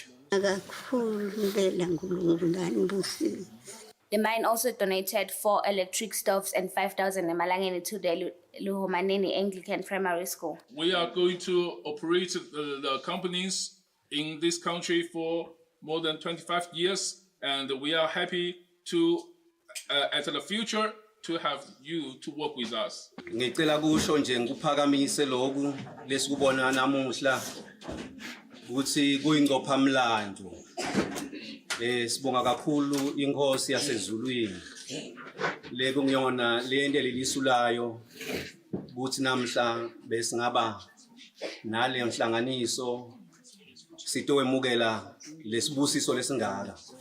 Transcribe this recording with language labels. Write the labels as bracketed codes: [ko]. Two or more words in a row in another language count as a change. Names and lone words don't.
[en] The mine also donated 4 electric stoves and 5,000 emalangeni to the Luhumaneni Anglican Primary School. We are going to operate the companies in this country for more than 25 years, and we are happy to, at the future, to have you to work with us. [ss] Ngicela kusho nje nguphakamise lokhu lesikubona namuhla ukuthi kuyingqophamlando. Sibonga kakhulu inkosi yasezulwini. Le kungiyona lento lelisulayo ukuthi namhla besingaba nale nhlanganiso sitowemukela lesibusiso lesingaka.